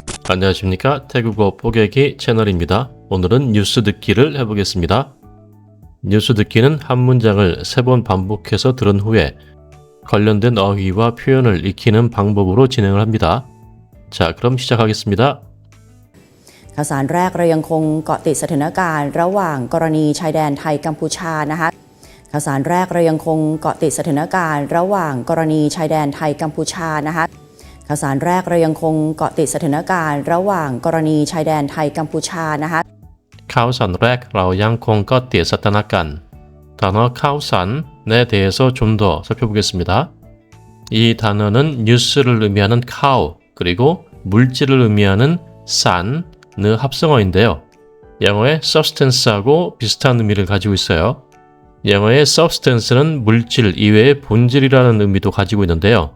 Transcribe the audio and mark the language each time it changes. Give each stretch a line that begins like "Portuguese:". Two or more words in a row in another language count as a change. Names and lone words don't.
Korean: 안녕하십니까. 태국어 뽀개기 채널입니다. 오늘은 뉴스 듣기를 해보겠습니다. 뉴스 듣기는 한 문장을 3번 반복해서 들은 후에 관련된 어휘와 표현을 익히는 방법으로 진행을 합니다. 자, 그럼 시작하겠습니다.
Thai: ข่าวสารแรกเรายังคงเกาะติดสถานการณ์ระหว่างกรณีชายแดนไทยกัมพูชานะคะข่าวสารแรกเรายังคงเกาะติดสถานการณ์ระหว่างกรณีชายแดนไทยกัมพูชานะคะข่าวสารแรกเรายังคงเกาะติดสถานการณ์ระหว่างกรณีชายแดนไทยกัมพูชานะคะ ข่าวสารแรกเรายังคงเกาะติดสถานการณ์
Korean: 단어 카우산에 대해서 좀 더 살펴보겠습니다. 이 단어는 뉴스를 의미하는 카우 그리고 물질을 의미하는 산의 합성어인데요. 영어의 substance하고 비슷한 의미를 가지고 있어요. 영어의 substance는 물질 이외의 본질이라는 의미도 가지고 있는데요.